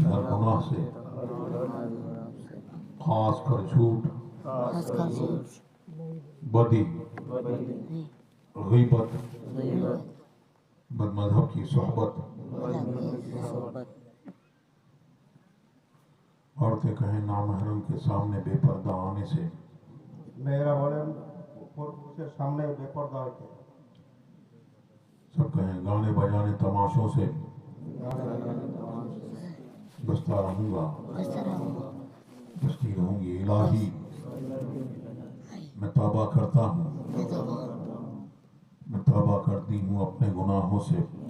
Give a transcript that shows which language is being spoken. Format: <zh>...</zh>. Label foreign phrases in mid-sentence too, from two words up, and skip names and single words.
<ur>ہر گناہ سے خاص کر جھوٹ، بدی، غیبت، بد مذہب کی صحبت. عورتیں کہیں نامحرم کے سامنے بے پردہ آنے سے.</ur> <bn>মেয়েরা বলেন পুরুষের সামনে বেপরদা হইতে.</bn> <ur>سب کہیں گانے بجانے تماشوں سے بچتا رہوں گا، بچتی رہوں گی. الہی میں توبہ کرتا ہوں، میں توبہ کرتی ہوں اپنے گناہوں سے.</ur>